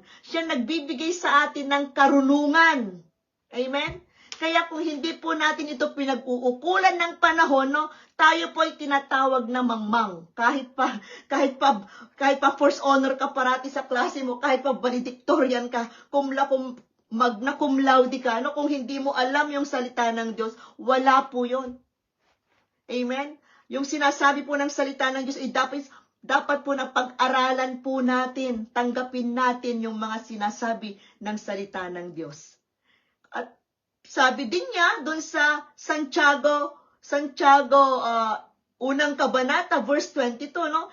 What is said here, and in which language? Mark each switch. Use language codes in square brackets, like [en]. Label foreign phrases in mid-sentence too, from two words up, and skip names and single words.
[tl] Siya nagbibigay sa atin ng karunungan. Amen? Kaya kung hindi po natin ito pinag-uukulan ng panahon, no, tayo po ay tinatawag na mangmang. Kahit pa [en] first honor [tl] ka parati sa klase mo, kahit pa valedictorian ka, [la] magna cum laude [tl] ka, no, kung hindi mo alam yung salita ng Diyos, wala po yun. Amen? Yung sinasabi po ng salita ng Diyos, dapat po na pag-aralan po natin, tanggapin natin yung mga sinasabi ng salita ng Diyos. At sabi din niya doon sa Santiago, unang kabanata, verse 22, no?